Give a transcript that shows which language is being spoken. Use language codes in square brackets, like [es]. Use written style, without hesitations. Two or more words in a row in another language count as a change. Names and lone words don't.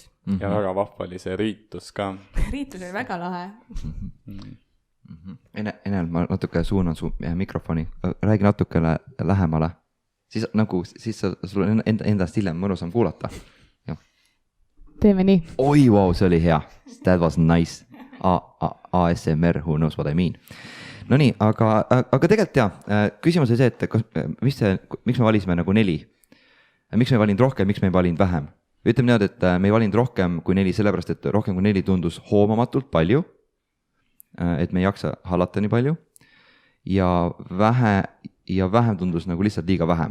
[et] Ja väga vahva oli see riitus ka. Riitus oli väga lahe. Enel, ma natuke suunan su mikrofoni. Räägi natuke lähemale. Siis sul endast hiljem mõnusam kuulata. Teeme nii. Oi, wow, see oli hea. [en] That was nice. ASMR, who knows what I mean. [et] No nii, aga tegelikult küsimus oli see, et miks me valisime nagu 4? Miks me ei valinud rohkem, miks me ei valinud vähem? Ütleme niimoodi, et me ei valinud rohkem kui 4, sellepärast, et rohkem kui 4 tundus hoomamatult palju, et me ei jaksa hallata nii palju ja vähem tundus nagu lihtsalt liiga vähem.